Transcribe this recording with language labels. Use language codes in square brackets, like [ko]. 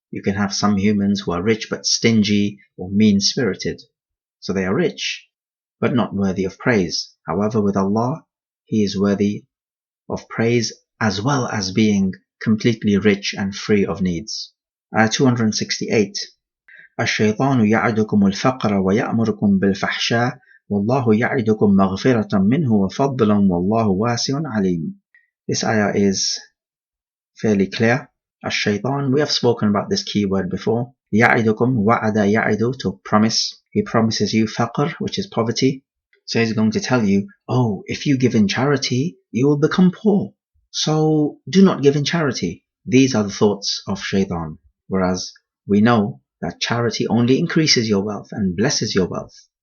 [en] You can have some humans who are rich but stingy or mean-spirited. So they are rich, but not worthy of praise. However, with Allah, He is worthy of praise as well as being completely rich and free of needs. Ayah 268. [ar] الشيطان يعدكم الفقر ويأمركم بالفحشاء والله يعدكم مغفرة منه وفضلا والله واسع عليم. [en] This ayah is fairly clear. الشيطان, we have spoken about this keyword before. [ar] يعدكم, وعد يعد, [en] to promise. He promises you faqr, which is poverty. So he's going to tell you, oh, if you give in charity, you will become poor. So do not give in charity. These are the thoughts of shaitan. Whereas we know that charity only increases your wealth and blesses your wealth.